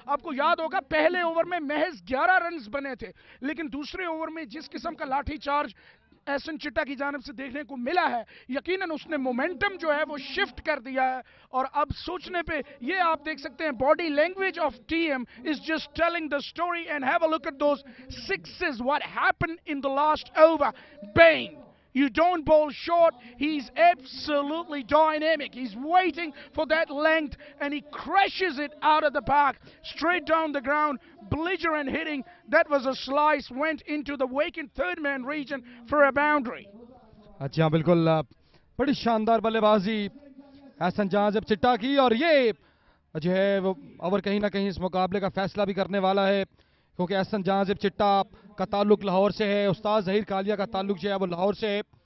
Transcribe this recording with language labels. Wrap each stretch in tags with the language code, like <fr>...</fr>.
<hi>आपको याद होगा पहले ओवर में महज 11 रन्स बने थे, लेकिन दूसरे ओवर में जिस किस्म का लाठी चार्ज एहसन चिट्टा की जानिब से देखने को मिला है, यकीनन उसने मोमेंटम जो है वो शिफ्ट कर दिया है। और अब सोचने पे ये आप देख सकते हैं</hi> <en>Body language of team is just telling the story. And have a look at those sixes, what happened in the last over. Ben, you don't bowl short. He's absolutely dynamic. He's waiting for that length and he crashes it out of the park, straight down the ground. Belligerent hitting. That was a slice, went into the vacant third man region for a boundary.</en> <hi>अच्छा बिल्कुल, बड़ी शानदार बल्लेबाजी एहसन जहां चिट्टा की, और ये जो है वो ओवर कहीं ना कहीं इस मुकाबले का फैसला भी करने वाला है, क्योंकि एहसन जहां चिट्टा का ताल्लुक लाहौर से है, उस्ताद जहीर कालिया का ताल्लुक जो है वो लाहौर से है।</hi>